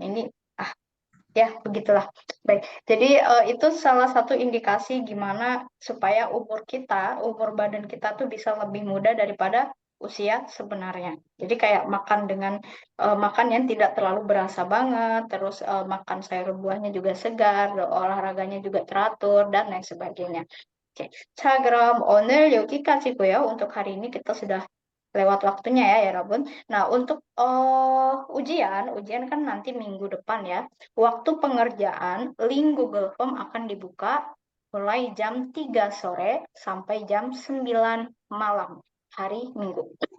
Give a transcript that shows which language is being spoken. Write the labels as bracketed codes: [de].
[id] Ini ya begitulah. Baik. Jadi itu salah satu indikasi gimana supaya umur badan kita tuh bisa lebih muda daripada usia sebenarnya. Jadi kayak makan yang tidak terlalu berasa banget, terus makan sayur buahnya juga segar, olahraganya juga teratur dan lain sebagainya. Oke. [ko] 자, 그럼 오늘 여기까지고요. [id] Untuk hari ini kita sudah lewat waktunya ya, Rabun. Nah, untuk ujian kan nanti minggu depan ya. Waktu pengerjaan link Google Form akan dibuka mulai jam 3 sore sampai jam 9 malam hari Minggu.